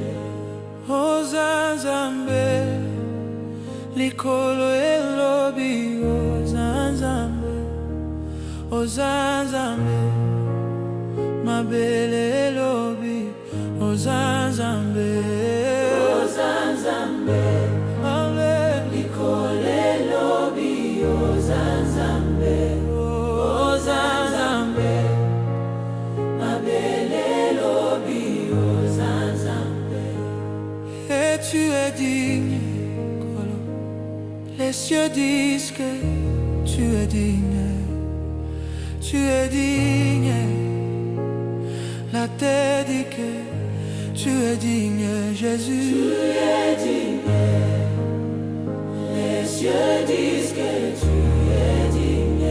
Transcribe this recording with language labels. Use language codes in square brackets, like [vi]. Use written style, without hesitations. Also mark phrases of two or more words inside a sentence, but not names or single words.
[ln] Ozanzambe, likolo elobi Ozanzambe, Ozanzambe, mabele elobi Ozanzambe, Ozanzambe, likolo elobi Ozanzambe, Ozanzambe, mabele elobi Ozanzambe. [fr] Et tu es digne, les cieux disent que tu es digne, tu es digne, la terre dit que tu es digne, Jésus. Tu es digne, les cieux disent que tu es digne,